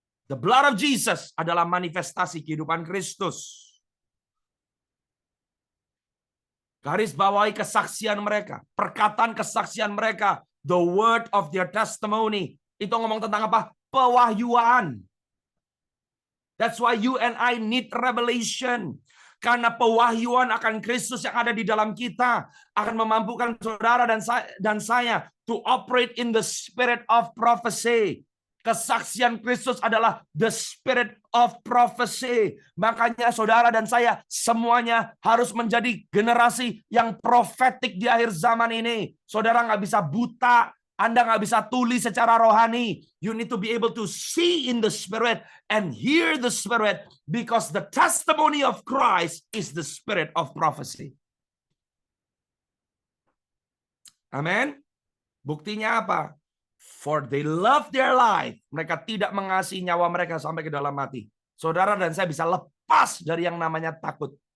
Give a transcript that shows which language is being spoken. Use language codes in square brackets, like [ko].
[en] The blood of Jesus [id] adalah manifestasi kehidupan Kristus. Garis bawahi kesaksian mereka, perkataan kesaksian mereka, [en] the word of their testimony. [id] Itu ngomong tentang apa? Pewahyuan. [en] That's why you and I need revelation. [id] Karena pewahyuan akan Kristus yang ada di dalam kita akan memampukan saudara dan saya [en] to operate in the spirit of prophecy. [id] Kesaksian Kristus adalah [en] the spirit of prophecy. [id] Makanya saudara dan saya semuanya harus menjadi generasi yang profetik di akhir zaman ini. Saudara nggak bisa buta. Anda nggak bisa tulis secara rohani. [en] You need to be able to see in the spirit and hear the spirit because the testimony of Christ is the spirit of prophecy. Amin. [id] Buktinya apa? [en] For they love their life. [id] Mereka tidak mengasihi nyawa mereka sampai ke dalam mati. Saudara dan saya bisa lepas dari yang namanya takut.